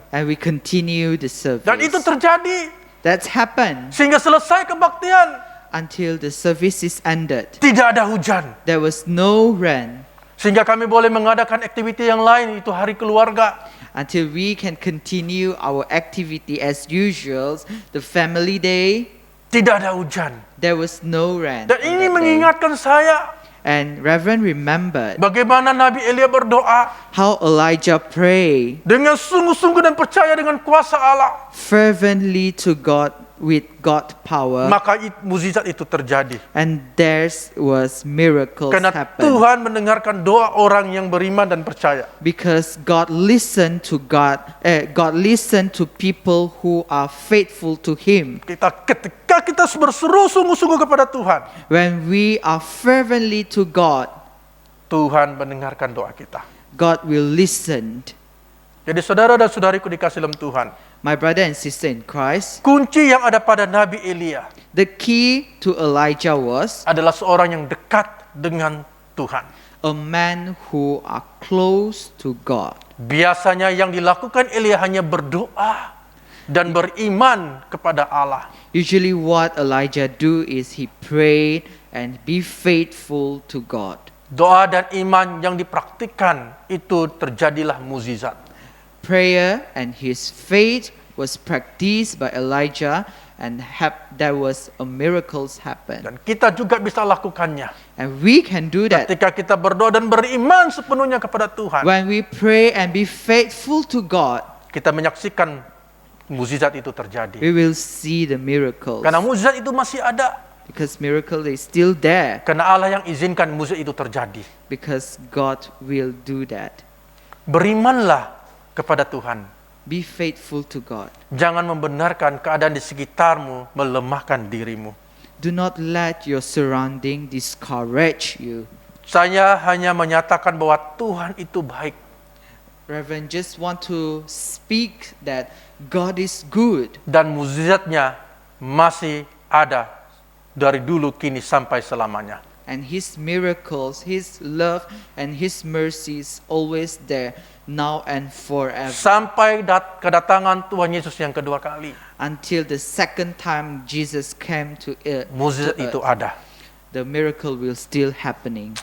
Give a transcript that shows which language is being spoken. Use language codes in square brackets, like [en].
[en] and we continue the service. [ms] Dan itu terjadi [en] That's happened [ms] sehingga selesai kebaktian. [en] until the service is ended. [ms] Tidak ada hujan. [en] There was no rain [ms] Sehingga kami boleh mengadakan aktiviti yang lain, itu hari keluarga. [en] until we can continue our activity as usual. The family day, [ms] Tidak ada hujan. [en] there was no rain. [ms] Dan [en] on [ms] ini [en] that day. [ms] mengingatkan saya [en] And Reverend remembered [ms] bagaimana Nabi Elia berdoa [en] how Elijah prayed [ms] dengan sungguh-sungguh dan percaya dengan kuasa Allah. [en] fervently to God with God power, [ms] maka mukjizat itu terjadi. [en] and there was miracles [ms] Karena [en] happen. [ms] Tuhan mendengarkan doa orang yang beriman dan percaya. [en] Because God listened to God listened to people who are faithful to Him. [ms] Ketika kita berseru sungguh-sungguh kepada Tuhan, [en] When we are fervently to God, [ms] Tuhan mendengarkan doa kita. [en] God will listen. [ms] Jadi saudara dan saudariku dikasih dalam Tuhan, [en] My brother and sister in Christ, [ms] kunci yang ada pada Nabi Elia [en] the key to Elijah was [ms] adalah seorang yang dekat dengan Tuhan. [en] a man who are close to God. [ms] Biasanya yang dilakukan Elia hanya berdoa dan beriman kepada Allah. [en] Usually what Elijah do is he prayed and be faithful to God. [ms] Doa dan iman yang dipraktikkan itu terjadilah mukjizat. [en] Prayer and his faith was practiced by Elijah, and there was a miracles happen. [ms] Dan kita juga bisa lakukannya. [en] And we can do that. [ms] Ketika kita berdoa dan beriman sepenuhnya kepada Tuhan, [en] When we pray and be faithful to God, [ms] kita menyaksikan mukjizat itu terjadi. [en] we will see the miracles. [ms] Karena mukjizat itu masih ada. [en] Because miracle is still there. [ms] Karena Allah yang izinkan mukjizat itu terjadi. [en] Because God will do that. [ms] Berimanlah kepada Tuhan. [en] Be faithful to God. [ms] Jangan membenarkan keadaan di sekitarmu melemahkan dirimu. [en] Do not let your surrounding discourage you. [ms] Saya hanya menyatakan bahwa Tuhan itu baik. [en] Reverend, just want to speak that God is good. [ms] Dan mukjizatnya masih ada dari dulu kini sampai selamanya. [en] And His miracles, His love, and His mercy is always there, now and forever. [ms] Sampai kedatangan Tuhan Yesus yang kedua kali. [en] Until the second time Jesus came to earth, [ms] Mukjizat itu ada. [en] the miracle will still happening.